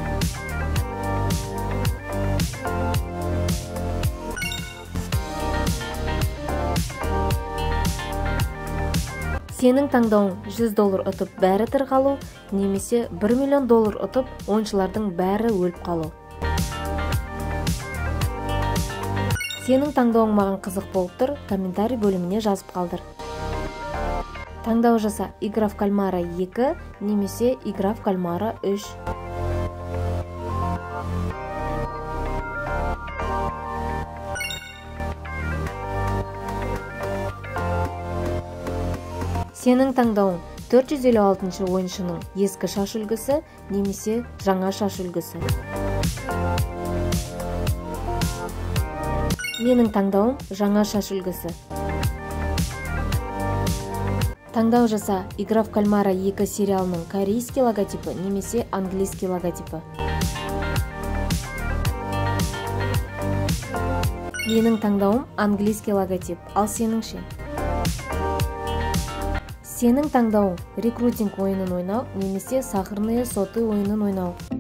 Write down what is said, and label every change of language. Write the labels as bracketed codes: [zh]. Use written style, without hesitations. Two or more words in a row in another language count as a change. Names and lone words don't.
[kk] Сенің таңдауың $100 ұтып бәрі тірі қалу немесе $1 миллион ұтып ойыншылардың бәрі өліп қалу. Сенің таңдауың маған қызық болып тұр, комментарий бөліміне жазып қалдыр. Таңдау жаса: Игра в кальмара 2 немесе Игра в кальмара 3. Сенің таңдауың 456 ойыншының ескі шаш үлгісі немесе жаңа шаш үлгісі. Менің таңдауым жаңа шаш үлгісі. Таңдау жаса: Игра в кальмара 2 сериалының корейский логотипі немесе английский логотипі. Менің таңдауым [ru] английский логотип, [kk] ал сенің ше? Сенің таңдауың рекрутинг ойынын ойнау немесе [ru] сахарные соты [kk] ойынын ойнау.